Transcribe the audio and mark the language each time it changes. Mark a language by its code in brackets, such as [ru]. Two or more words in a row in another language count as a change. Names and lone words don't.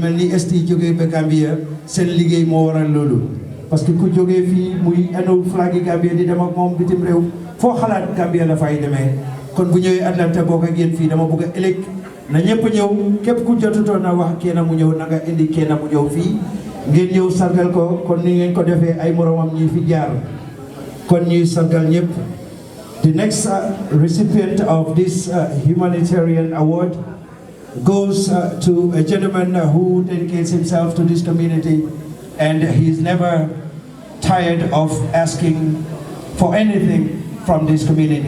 [wo] mel ni ST jógee ba Gambia seen liggéey moo waral loolu parce que ku jógee fii muy enu flag yi Gambia di dem ak moom bitim réew foo xalaat Gambia la fay demee kon bu ñëwee Atlanta bokk ak yéen fii dama bëgg a ëllëg na ñëpp ñëw képp ku jotutoon na wax kenn mu ñëw na nga indi kenn mu ñëw fii ngeen ñëw sargal ko kon ni ngeen ko defee ay moromam ñi fi jaar kon ñuy sargal ñëpp. [en] The next recipient of this humanitarian award goes to a gentleman who dedicates himself to this community and he's never tired of asking for anything from this community.